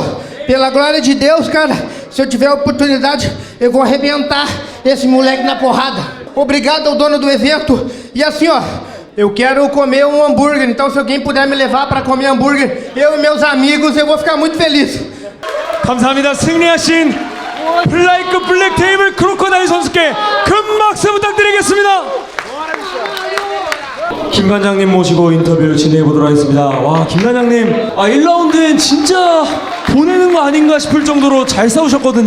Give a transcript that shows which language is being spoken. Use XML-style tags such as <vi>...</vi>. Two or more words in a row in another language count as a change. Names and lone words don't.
<pt>Pela glória de Deus, cara, se eu tiver oportunidade, eu vou arrebentar esse moleque na porrada. Obrigado ao dono do evento. E assim, ó, eu quero comer um hambúrguer, então se alguém puder me levar para comer hambúrguer, eu e meus amigos, eu vou ficar muito feliz.</pt> <ko>감사합니다. 승리하신 플라이급 블랙 테이블 크로커다일 선수께 큰 박수 부탁드리겠습니다. 김 관장님 모시고 인터뷰를 진행해 보도록 하겠습니다. 와, 김 관장님, 1라운드엔 진짜 보내는 거 아닌가 싶을 정도로 잘 싸우셨거든요.</ko>